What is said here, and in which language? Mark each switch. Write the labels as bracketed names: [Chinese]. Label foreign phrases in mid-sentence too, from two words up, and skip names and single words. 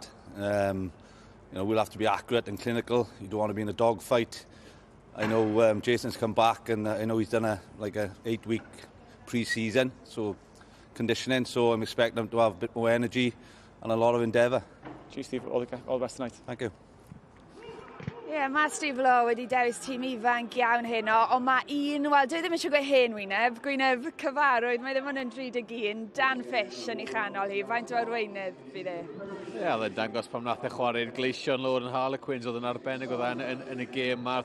[English] You know, we'll have to be accurate and clinical. You don't want to be in a dogfight. I know Jason's come back, and I know he's done a 8-week pre-season, so conditioning. So I'm expecting him to have a bit more energy and a lot of endeavour. Cheers, Steve. All the best tonight. Thank you. [Welsh] Ie, mae Steve Law wedi dewis tîm ifanc iawn heno, ond mae wel, dwi ddim eisiau gweud hen gwyneb cyfarwydd, mae ddim yn 31, Dan Fish yn ei chanol hi, faint o arweinydd fydd e? Ie, oedd e'n dangos pam nath e chwarae'r gleision lawr yn Harlequins, oedd yn arbennig oedd yn y gêm ma.